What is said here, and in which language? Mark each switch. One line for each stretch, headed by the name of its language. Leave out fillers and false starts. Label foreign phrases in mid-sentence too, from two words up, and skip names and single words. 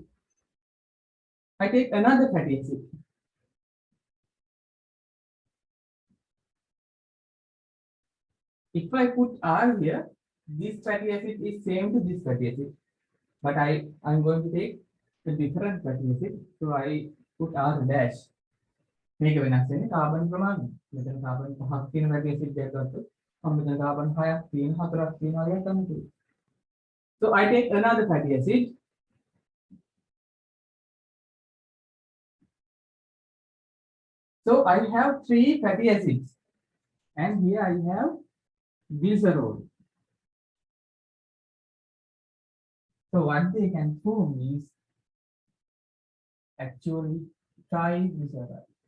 English: I take another fatty acid. If I put R here, this fatty acid is same to this fatty acid, but I'm going to take a different fatty acid, so I put R dash.
Sinhala: මේක වෙනස් වෙන්නේ කාබන් ප්‍රමාණය. මෙතන කාබන් 5ක් තියෙන
English: fatty acid
Sinhala: එකක් ගත්තොත් මම මෙතන කාබන් 6ක් තියෙන 4ක් තියෙනවා වගේ තමයි.
English: So I take another fatty acid. So I have 3 fatty acids, and here I have glycerol. So what they can form is actually triglyceride.